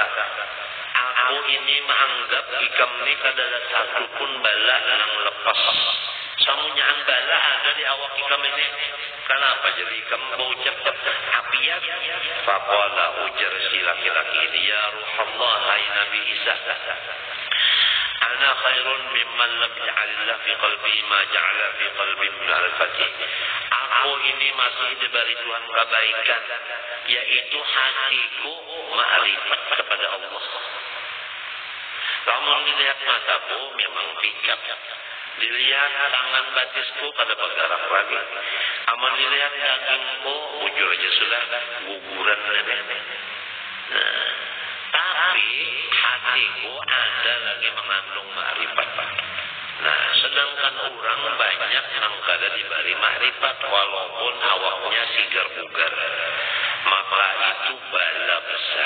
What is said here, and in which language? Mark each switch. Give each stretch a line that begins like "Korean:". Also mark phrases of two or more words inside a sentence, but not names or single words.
Banjar: Aku ini menganggap ikam ini adalah satu pun bala yang lepas. Samunyaan bala ada di awak ikam ini. Kenapa jadi ikam baucap apiat?
Arabic: Faqala,
Banjar: ujar si laki-laki ini,
Arabic: يا روح الله,
Banjar: hai Nabi Isa,
Arabic: أنا خير ممن لم يجعل الله في قلبي ما جعل في قلبي من الفتح.
Banjar: Aku ini masih diberi Tuhan kebaikan, yaitu hatiku ma'rifat kepada Allah. Kamu dilihat mataku memang picak, dilihat tangan batisku pada bergerak lagi. Aman dilihat dagingku, bujur aja sudah guguran nenek. Nah, tapi hatiku ada lagi mengandung ma'rifat. Nah, sedangkan orang banyak yang kada diberi ma'rifat walaupun awaknya sigar bugar, maka itu bala besar.